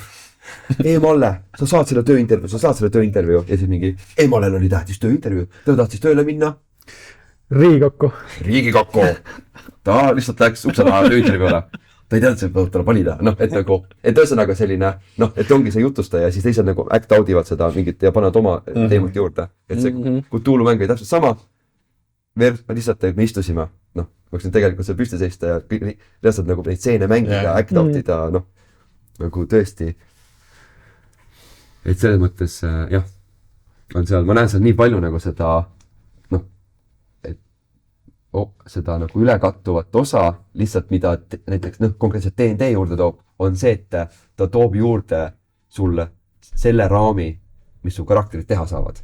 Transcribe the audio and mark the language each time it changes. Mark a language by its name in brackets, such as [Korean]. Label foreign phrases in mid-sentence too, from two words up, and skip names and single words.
[Estonian] E-Malle, sa saad selle tööintervjuu ja siis mingi E-Mallel oli tähtis tööintervjuu, ta tahtis tööle minna Riigikokku. Ta lihtsalt läks ukse taha tööintervjuule ta ei teadnud, et tuleb valida, noh, et nagu, et ühesõnaga selline, noh, et ongi see jutustaja ja siis teised nagu [English] act out [Estonian] ivad seda mingit ja panevad oma teemat juurde. Et see Cthulhu mäng oli täpselt sama. Lihtsalt me istusime, noh, võiksin tegelikult seal püsti seista ja lihtsalt nagu neid stseene mängida, [English] act out [Estonian] ida, noh, nagu tõesti. Et selles mõttes, jah, on seal, ma näen seal nii palju nagu seda, noh, et seda nagu ülekattuvat osa, lihtsalt mida näiteks, noh, konkreetselt D&D juurde toob, on see, et ta toob juurde sulle selle raami, mis su karakterid teha saavad.